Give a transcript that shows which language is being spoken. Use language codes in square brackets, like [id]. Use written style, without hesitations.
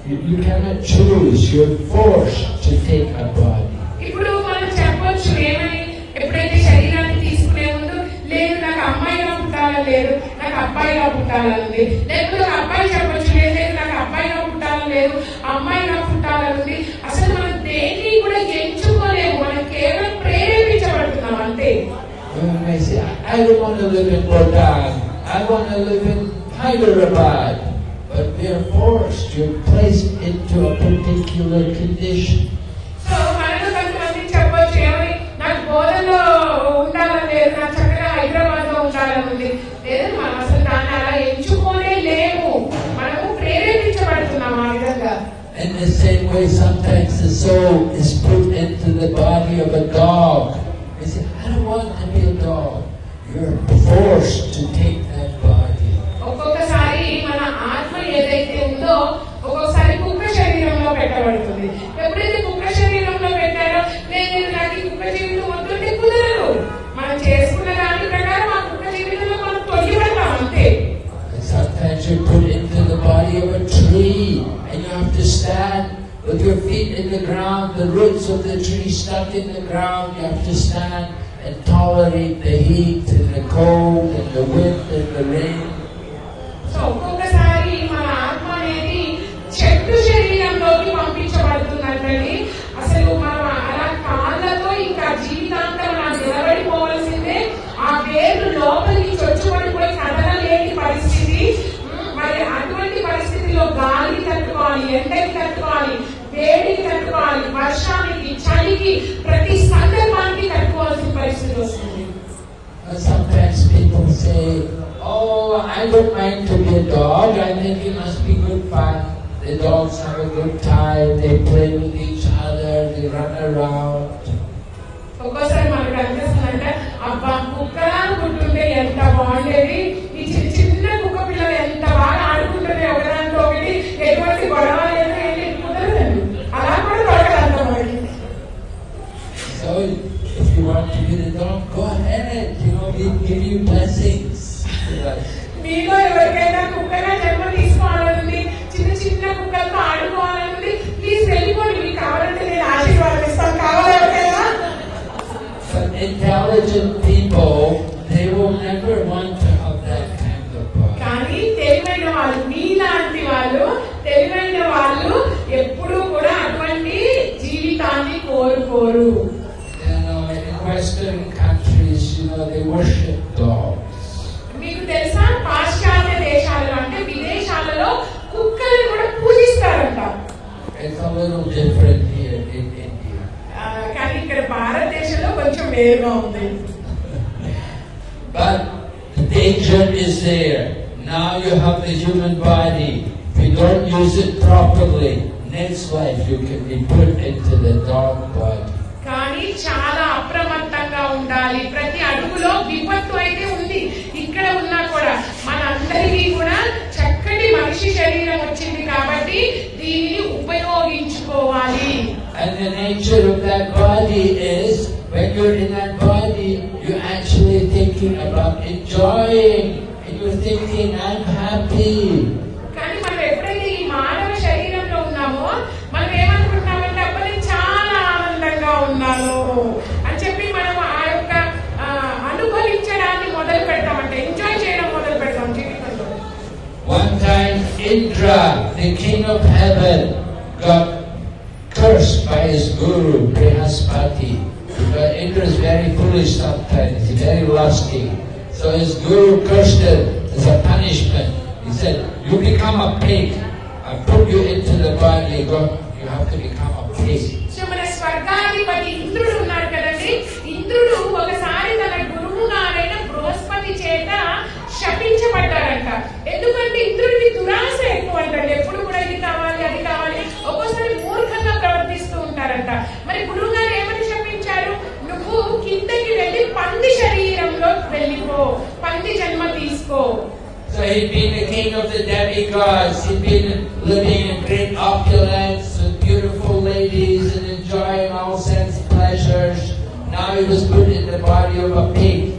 [en] You cannot choose, you're forced to take a body. [te] ఇప్పుడు మనం చెప్పొచ్చు ఏమని, ఎప్పుడైతే శరీరాన్ని తీసుకునే ముందు, లేదు నాకు అమ్మాయిగా పుట్టాలని లేదు, నాకు నాకు అబ్బాయిగా పుట్టాలనుంది, లేకపోతే ఒక అబ్బాయి చెప్పొచ్చు లేదు నాకు అబ్బాయిగా పుట్టాలని లేదు, అమ్మాయిగా పుట్టాలనుంది. అసలు మనం దేన్ని కూడా ఎంచుకోలేము, మనం కేవలం ప్రేరేపించబడుతున్నాం అంతే. [en] I say, I don't want to live in Bhutan, I want to live in Hyderabad. But we are forced, you're placed into a particular condition. [te] So మనలో కొంతమంది చెప్పొచ్చు ఏమని, నాకు బోధనలో ఉండాలని లేదు, నాకు చక్కగా హైదరాబాద్ లో ఉండాలని ఉంది. లేదు, మనం అసలు దాన్ని అలా ఎంచుకోనే లేము, మనము ప్రేరేపించబడుతున్నాం ఆ విధంగా. [en] In the same way, sometimes the soul is put into the body of a dog. You say, I don't want to be a dog. You're forced to take that body. [te] ఒక్కొక్కసారి మన ఆత్మ ఏదైతే ఉందో ఒక్కొక్కసారి కుక్క శరీరంలో పెట్టబడుతుంది. ఎప్పుడైతే కుక్క శరీరంలో పెట్టారో నేను నాకు ఈ కుక్క జీవితం వద్దంటే కుదరదు. మనం చేసుకున్న దాని ప్రకారం ఆ కుక్క జీవితంలో మనం తొలిపడతాం అంతే. [en] Sometimes you're put into the body of a tree and you have to stand with your feet in the ground, the roots of the tree stuck in the ground. You have to stand and tolerate the heat and the cold and the wind and the rain. [te] So ఒక్కొక్కసారి మన ఆత్మ అనేది చెట్టు శరీరంలోకి పంపించబడుతున్నట్లని, అసలు మనం అలా కాళ్ళతో ఇంకా జీవితాంతం అలా నిలబడిపోవలసిందే, ఆ వేరు లోపలికి చొచ్చుబడిపోయి కదలలేని పరిస్థితి. మరి అటువంటి పరిస్థితిలో గాలికి తట్టుకోవాలి, ఎండకి తట్టుకోవాలి, వేడికి తట్టుకోవాలి, వర్షానికి, చలికి, ప్రతి సందర్భానికి తట్టుకోవాల్సిన పరిస్థితి వస్తుంది. [en] Sometimes people say, oh, I don't mind to be a dog. I think it must be good fun. The dogs have a good time. They play with each other. They run around. [te] ఒక్కోసారి మనకు అనిపిస్తుందంటే అబ్బా కుక్కలా పుట్టుంటే ఎంత బాగుండేది, ఈ చిన్న చిన్న కుక్క పిల్లలు ఎంత బాగా ఆడుకుంటుంది ఒకదాంతో ఒకటి, ఎటువంటి గొడవ లేదు, ఏంటి కుదరదండి. అలా కూడా దొరకదంట మనకి. [en] So, if you want to be the dog, go ahead. We give you blessings. [te] మీలో ఎవరికైనా కుక్కగా జన్మ తీసుకోవాలనుంది, చిన్న చిన్న కుక్కలతో ఆడుకోవాలనుంది, ప్లీజ్ వెళ్ళిపోండి, మీకు కావాలంటే నేను ఆశీర్వాదం ఇస్తాను. కావాలి ఎవరికైనా? [en] But intelligent people, they will never want to have that kind of body. [te] కానీ తెలివైన వాళ్ళు, మీలాంటి వాళ్ళు, తెలివైన వాళ్ళు ఎప్పుడూ కూడా అటువంటి జీవితాన్ని కోరుకోరు. [en] In Western countries, they worship dogs. [te] మీకు తెలుసా, పాశ్చాత్య దేశాలలో అంటే విదేశాలలో కుక్కల్ని కూడా పూజిస్తారంట. [en] It's a little different here in India. [te] కానీ ఇక్కడ భారతదేశంలో కొంచెం వేరుగా ఉంది. [en] But the danger is there. Now you have the human body. If you don't use it properly, next life you can be put into the dog body. [te] కానీ చాలా అప్రమత్తంగా ఉండాలి. ప్రతి అడుగులో విపత్తు అయితే ఉంది. ఇక్కడ ఉన్నా కూడా మనందరికీ కూడా చక్కటి మనిషి శరీరం వచ్చింది కాబట్టి దీనిని ఉపయోగించుకోవాలి. [en] And the nature of that body is, when you're in that body, you're actually thinking about enjoying, and you're thinking, I'm happy. [te] కానీ మనం ఎప్పుడైతే ఈ మానవ శరీరంలో ఉన్నామో మనం ఏమనుకుంటున్నామంటే అబ్బా నేను చాలా ఆనందంగా ఉన్నాను అని చెప్పి మనం ఆ యొక్క అనుభవించడాన్ని మొదలు పెడతామంటే, ఎంజాయ్ చేయడం మొదలు పెడతాం జీవితంలో. [en] One time, Indra, the king of heaven, got cursed by his guru, Brihaspati. Because Indra is very foolish sometimes, he's very lusty. So his guru cursed him as a punishment. He said, you become a pig. I put you into the body, you have to become a pig. [te] So మన స్వర్గాధిపతి ఇంద్రుడు ఉన్నాడు కదండి, ఇంద్రుడు ఒకసారి తన గురువు గారైన బృహస్పతి చేత శపించబడ్డారంట. ఎందుకంటే ఇంద్రుడికి దురాశ ఎక్కువ అంటండి, ఎప్పుడు కూడా ఇది కావాలి అది కావాలి, ఒక్కోసారి మూర్ఖంగా ప్రవర్తిస్తూ ఉంటారంట. మరి గురువు గారు ఏమని శపించారు, నువ్వు కిందకి వెళ్ళి పంది శరీరంలో వెళ్ళిపో, పంది జన్మ తీసుకో. [en] So he'd been the king of the demigods, he'd been living in great opulence with beautiful ladies and enjoying all sense pleasures. Now he was put in the body of a pig.